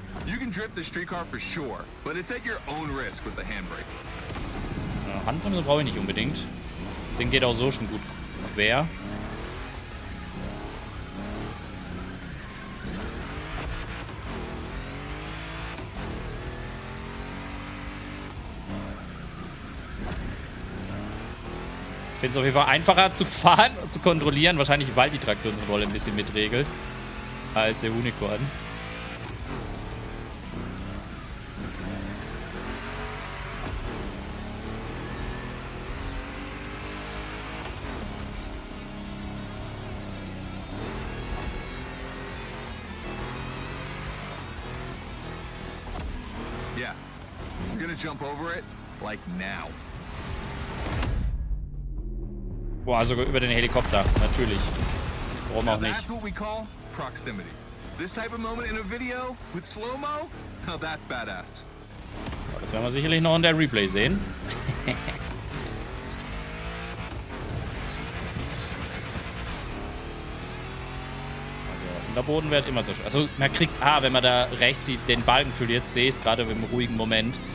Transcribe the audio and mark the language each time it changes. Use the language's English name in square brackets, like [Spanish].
[English] You can drift the streetcar for sure, but it's at your own risk with the handbrake. [German] Ja, Handbremse brauche ich nicht unbedingt. Das Ding geht auch so schon gut quer. Ich finde es auf jeden Fall einfacher zu fahren und zu kontrollieren, wahrscheinlich weil die Traktionskontrolle ein bisschen mitregelt, als der Unicorn. [English] Yeah, I'm gonna jump over it, like now. [German] Boah, sogar über den Helikopter, natürlich. Warum auch nicht? [English] That's what we call proximity. This type of moment in a video with slow-mo, now that's badass. [German] Das werden wir sicherlich noch in der Replay sehen. Also, Unterboden wird immer so schön. Also, man kriegt, wenn man da rechts sieht, den Balken verliert, sehe ich es gerade im ruhigen Moment.